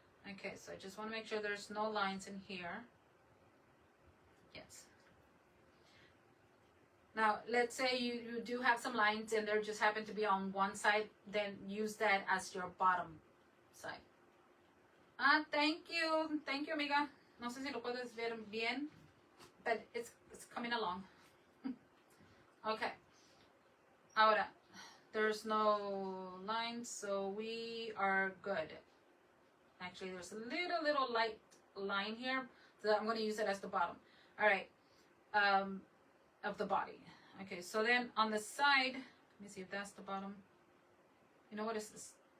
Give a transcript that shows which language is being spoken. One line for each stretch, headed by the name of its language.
English: Okay, so I just want to make sure there's no lines in here. Yes. Now, let's say you do have some lines and there just happen to be on one side, then use that as your bottom side. Ah, thank you,
Spanish: amiga. No sé si lo puedes ver bien,
English: but it's coming along. Okay.
Spanish: Ahora,
English: there's no lines, so we are good. Actually, there's a little light line here, so I'm going to use it as the bottom. All right, of the body. Okay, so then on the side, let me see if that's the bottom. You know what is this?